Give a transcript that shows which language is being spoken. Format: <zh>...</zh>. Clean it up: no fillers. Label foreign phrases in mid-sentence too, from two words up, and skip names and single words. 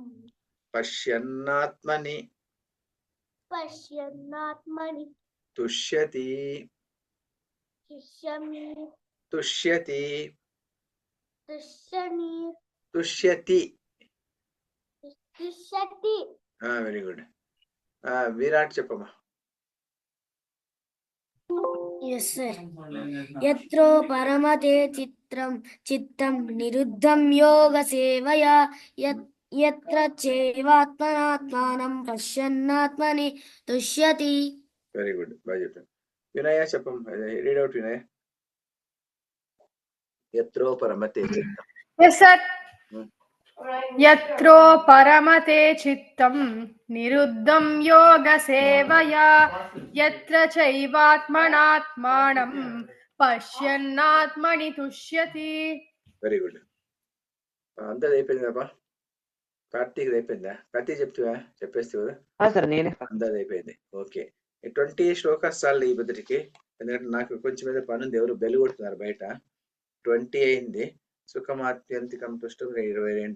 <sa>పశ్యన్నాత్మని पश्यन्नात्मनि తుష్యతి तुष्यमि తుష్యతి तुष्यनि తుష్యతి तुष्यति</sa> <en>very good</en> <te>విరాట్ చెప్పమ్మా</te> <en>Yes, sir.</en> <sa>यत्रो परमते चित्तं निरुद्धं योगसेवया यत्र चैवात्मनात्मानं पश्यन्नात्मनि तुष्यति</sa> <en>very good</en> <te>బాగా చెప్పాను వినయ చెప్పమ్మా</te> <en>read out</en> <te>వినయ</te> <sa>यत्रो परमते चित्तं</sa> <en>Yes, sir.</en> <sa>यत्रो परमते चित्तं निरुद्धं योगसेवया यत्र चैवात्मनात्मानं पश्यन्नात्मनि तुष्यति</sa> <en>very good</en> <te>అందరిది అయిపోయింది కదా కార్తీక్ అయిపోయిందా? కార్తీక్ చెప్పేస్తే కదా సార్ నేనే సార్. అందరిది అయిపోయింది. ఓకే, 20 శ్లోకాస్ చాలు ఈ బుద్ధుడికి, ఎందుకంటే నాకు కొంచెం మీద పని ఉంది, ఎవరు బెల్లు కొడుతున్నారు బయట. 20 అయింది.</te> <sa>सुखमात्यन्तिकं पुष्टं</sa> <te>22.</te>